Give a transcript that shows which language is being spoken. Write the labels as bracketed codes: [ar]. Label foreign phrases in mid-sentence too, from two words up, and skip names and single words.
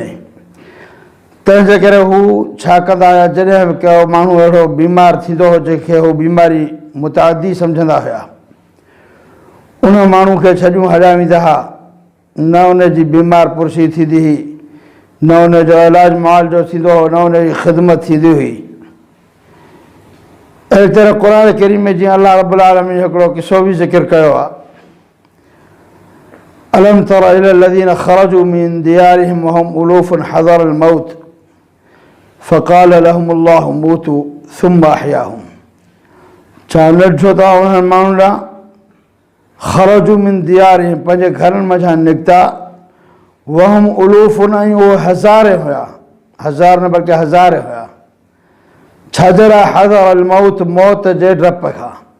[sd] तंहिंजे करे हू छा कंदा हुया, जॾहिं बि को माण्हू अहिड़ो बीमार थींदो हो जंहिंखे हू बीमारी मुतअद्दी सम्झंदा हुया, उन माण्हू खे छॾियूं हलिया वेंदा हुआ। न उन जी बीमार पुरसी थींदी हुई, न उन जो इलाजु मुआलजो थींदो हो, न उन जी ख़िदमत थींदी हुई। अहिड़ी तरह क़ुरान करीम में जीअं अल्लाह [ar] رب العالمين [sd] हिकिड़ो किस्सो बि ज़िक्र कयो आहे। [ar] ألم تر إلى الذين خرجوا من ديارهم وهم ألوف حذر الموت فقال لهم الله موتوا ثم أحياهم. [sd] छा न ॾिठो अथव उन्हनि माण्हुनि ॾांहुं [ar] خرجوا من ديارهم, [sd] पंहिंजे घरनि मथां निकिता, [ar] وهم ألوف, [sd] ऐं उहे हज़ारे हुया, हज़ार न बल्कि हज़ारे हुया। छाजरा [ar] حذر الموت, [sd] मौत जे डप खां।